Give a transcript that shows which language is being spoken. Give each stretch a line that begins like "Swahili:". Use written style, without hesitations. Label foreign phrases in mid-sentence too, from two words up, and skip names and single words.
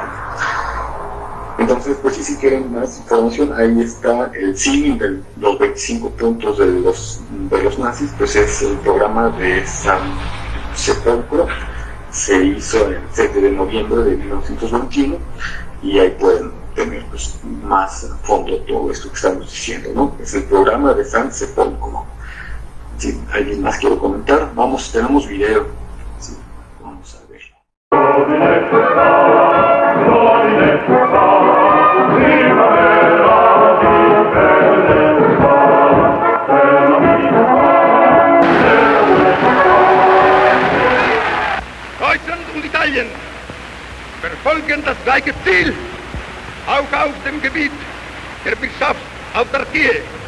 Spanish: Entonces, pues si quieren más información, ahí está el símil de los 25 puntos de los nazis, pues es el programa de San Sepolcro, se hizo el 7 de noviembre de 1921, y ahí pueden tener pues, más a fondo todo esto que estamos diciendo, ¿no? Es el programa de San Sepolcro. Si alguien más quiere comentar, tenemos video. Sí, vamos a verlo.
German: Deutschland und Italien verfolgen das gleiche Ziel, auch auf dem Gebiet der Wirtschaftsautarkie.